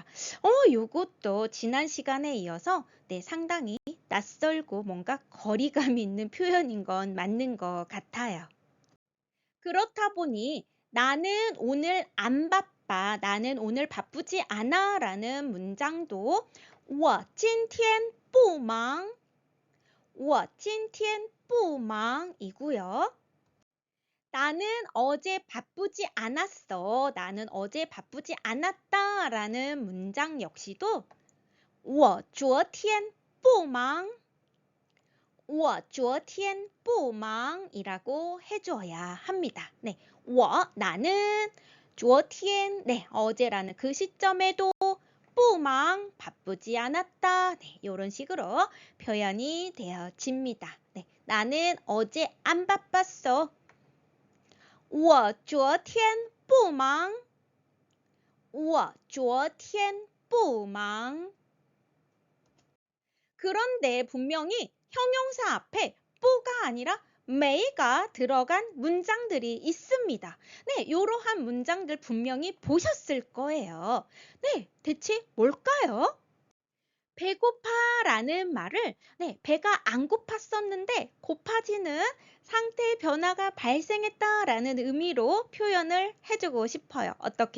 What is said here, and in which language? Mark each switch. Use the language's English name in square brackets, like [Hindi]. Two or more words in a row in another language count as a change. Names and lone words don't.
[Korean] 요것도 지난 시간에 이어서 네, 상당히 낯설고 뭔가 거리감 있는 표현인 건 맞는 것 같아요. 그렇다 보니 나는 오늘 안 바빠, 나는 오늘 바쁘지 않아 라는 문장도 [Chinese] 我今天不忙, 我今天不忙 [Korean] 이고요. 나는 어제 바쁘지 않았어, 나는 어제 바쁘지 않았다 라는 문장 역시도 [Chinese] 我昨天不忙, 我昨天不忙 [Korean] 이라고 해줘야 합니다. 네, 我 나는 昨天 네, 어제라는 그 시점에도 不忙 바쁘지 않았다. 네, 이런 식으로 표현이 되어집니다. 네, 나는 어제 안 바빴어. [Chinese] 我昨天不忙. 我昨天不忙. [Korean] 그런데 분명히 형용사 앞에 뿌가 아니라 메이가 들어간 문장들이 있습니다. 네, 이러한 문장들 분명히 보셨을 거예요. 네, 대체 뭘까요? 배고파라는 말을 네, 배가 안 고팠었는데 고파지는 상태 변화가 발생했다라는 의미로 표현을 해주고 싶어요.